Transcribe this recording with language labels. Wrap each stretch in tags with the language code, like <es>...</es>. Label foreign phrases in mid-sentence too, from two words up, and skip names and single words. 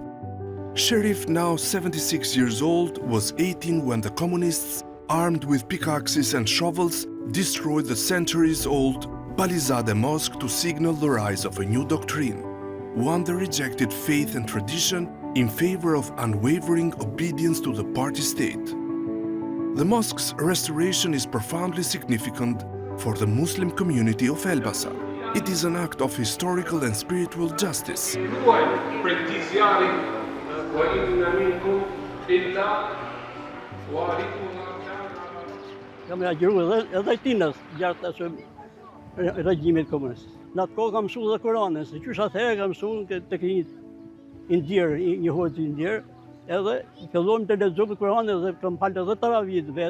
<en>Sherif, now 76 years old, was 18 when the communists, armed with pickaxes and shovels, destroyed the centuries-old Balizade Mosque to signal the rise of a new doctrine, one that rejected faith and tradition in favor of unwavering obedience to the party state. The mosque's restoration is profoundly significant for the Muslim community of Elbasan. It is an act of historical and spiritual justice.</en> <sq>Kam reagjuar edhe tinës gjatë asoj regjimit komunist. Në atë kohë kam mësuar dhe Kur'anin, se qysh atëherë kam mësuar tek një indjer, një hoxh indjer, edhe filluam të lexojmë Kur'anin dhe kam falë edhe taravih vet.</sq>